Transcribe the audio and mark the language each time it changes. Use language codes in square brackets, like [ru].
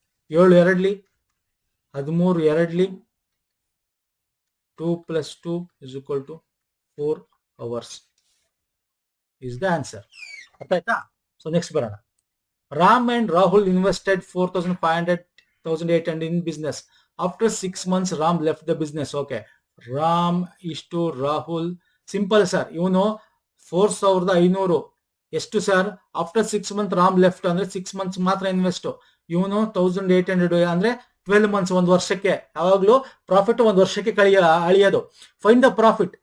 [en] 7 2ಲಿ 13 2ಲಿ 2 + 2 is equal to 4 hours is the answer. [kn] ಅರ್ಥ ಆಯ್ತಾ? So next ಬರೋಣ. [en] Ram and Rahul invested 4,500,800 in business. After 6 months, Ram left the business. Okay. [kn] Ram ಇಷ್ಟು, Rahul simple sir. ಇವನು 4,500 ಎಷ್ಟು sir? [en] after 6 months Ram left [kn] ಅಂದ್ರೆ 6 months ಮಾತ್ರ invest. ಇವನು 1,800 ಅಂದ್ರೆ 12 months, ಒಂದು ವರ್ಷಕ್ಕೆ. ಯಾವಾಗ್ಲೂ ಪ್ರಾಫಿಟ್ ಒಂದು ವರ್ಷಕ್ಕೆ ಅಳಿಯೋದು. [en] Find the profit.